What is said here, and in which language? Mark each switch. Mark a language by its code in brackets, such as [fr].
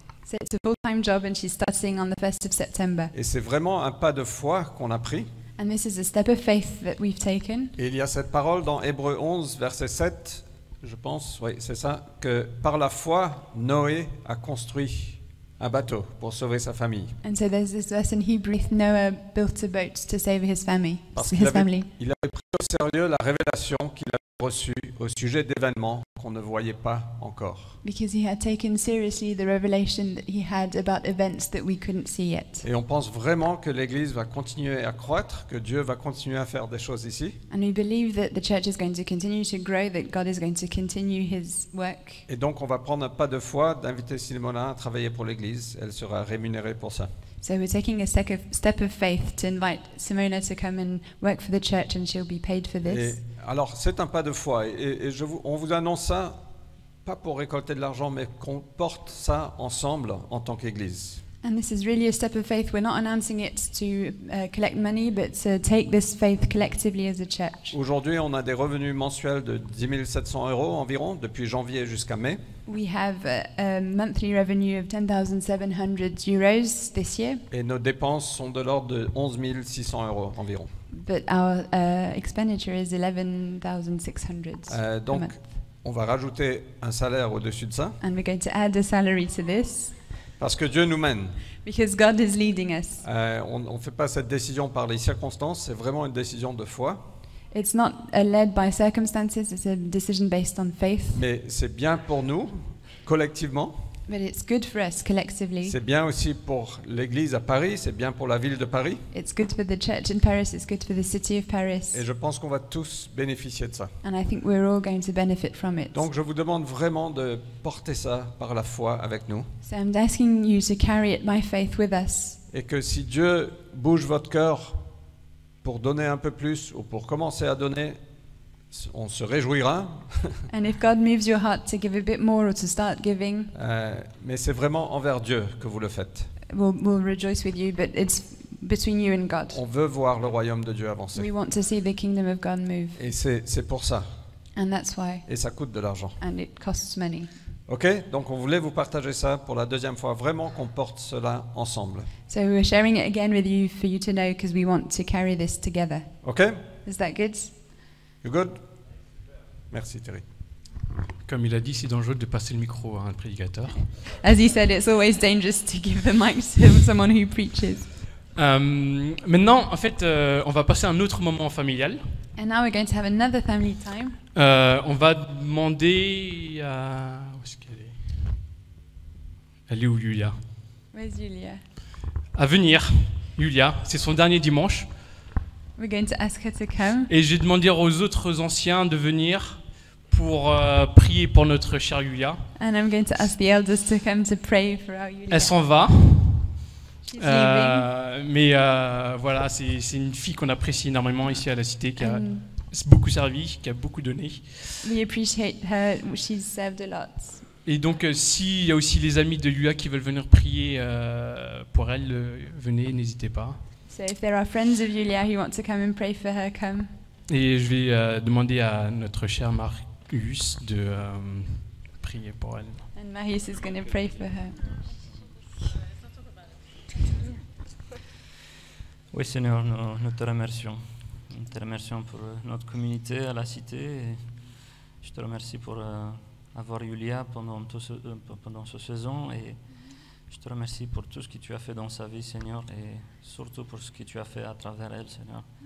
[en] So it's a full-time job, and she's starting on the 1st of September. [fr] Et c'est vraiment un pas de foi qu'on a pris. [en] And this is a step of faith that we've taken. [fr] Et il y a cette parole dans Hébreux 11, verset 7, je pense, oui, c'est ça, que par la foi, Noé a construit un bateau pour sauver sa famille. [en] And so there's this verse in Hebrew: Noah built a boat to save his family. [fr] Parce qu'il [en] His [fr] avait, [en] family. [fr] il avait pris au sérieux la révélation qu'il avait reçue au sujet d'événements qu'on ne voyait pas encore. [en] Because he had taken seriously the revelation that he had about events that we couldn't see yet. [fr] Et on pense vraiment que l'Église va continuer à croître, que Dieu va continuer à faire des choses ici. [en] And we believe that the church is going to continue to grow, that God is going to continue his work. [fr] Et donc on va prendre un pas de foi d'inviter Simona à travailler pour l'Église. Elle sera rémunérée pour ça. [en] So we're taking a step of faith to invite Simona to come and work for the church, and she'll be paid for [fr] Et [en] this. [fr] alors c'est un pas de foi. Et on vous annonce ça, pas pour récolter de l'argent, mais qu'on porte ça ensemble en tant qu'Église. [en] And this is really a step of faith. We're not announcing it to collect money, but to take this faith collectively as a church. [fr] Aujourd'hui, on a des revenus mensuels de 10 700 € environ, depuis janvier jusqu'à mai. [en] We have a monthly revenue of 10,700 euros this year, [fr] Et nos dépenses sont de l'ordre de 11 600 € environ. [en] but our expenditure is 11,600 a [fr] Donc, [en] month. [fr] on va rajouter un salaire au-dessus de ça, [en] And we're going to add a salary to this [fr] parce que Dieu nous mène. [en] because God is leading us. [fr] On ne fait pas cette décision par les circonstances, c'est vraiment une décision de foi. [en] It's not led by circumstances, it's a decision based on faith, [fr] Mais c'est bien pour nous, collectivement. [en] but it's good for us collectively. [fr] C'est bien aussi pour l'Église à Paris, c'est bien pour la ville de Paris. [en] It's good for the church in Paris, it's good for the city of Paris, [fr] Et je pense qu'on va tous bénéficier de ça. [en] and I think we're all going to benefit from it. [fr] Donc je vous demande vraiment de porter ça par la foi avec nous. [en] So I'm asking you to carry it by faith with us. [fr] Et que si Dieu bouge votre cœur pour donner un peu plus ou pour commencer à donner, on se réjouira. [en] And if God moves your heart to give a bit more or to start giving, [fr] Mais c'est vraiment envers Dieu que vous le faites. [en] we'll rejoice with you, but it's between you and God. [fr] On veut voir le royaume de Dieu [en] We [fr] avancer. [en] want to see the kingdom of God move, [fr] Et c'est pour ça. [en] and that's why, [fr] Et ça coûte de l'argent. [en] and it costs money. [fr] Ok? Donc on voulait vous partager ça pour la deuxième fois. Vraiment qu'on porte cela ensemble. [en] So we're sharing it again with you for you to know, because we want to carry this together. Ok? Is that good? You good? [fr] Merci [en] Thierry. [fr] Comme il a dit, c'est dangereux de passer le micro à un prédicateur. [en] As he said, it's always dangerous to give the mic to someone who preaches. [fr] Maintenant, en fait, on va passer à un autre moment familial. [en] And now we're going to have another family time. [fr] On va demander à... Où est-ce qu'elle est? Elle est où, Julia? [en] Where's Julia? [fr] À venir, Julia. C'est son dernier dimanche. [en] We're going to ask her to come. [fr] Et j'ai demandé aux autres anciens de venir pour prier pour notre chère Yulia. [en] And I'm going to ask the elders to come to pray for our Yulia. [fr] Elle s'en va, [en] She's leaving. [fr] mais voilà, c'est une fille qu'on apprécie énormément ici à la Cité, qui a [en] And [fr] beaucoup servi, qui a beaucoup donné. [en] we appreciate her. She's served a lot. [fr] Et donc, s'il y a aussi les amis de Yulia qui veulent venir prier pour elle, venez, n'hésitez pas. [en] So if there are friends of Yulia who want to come and pray for her, come. [fr] Et je vais demander à notre cher Marius de prier pour elle. [en] And Marius is going to pray for her. [fr] Oui, Seigneur, nous te remercions. Nous te remercions pour notre communauté à la Cité. Et je te remercie pour avoir Yulia pendant cette saison. Et je te remercie pour tout ce que tu as fait dans sa vie, Seigneur, et surtout pour ce que tu as fait à travers elle, Seigneur.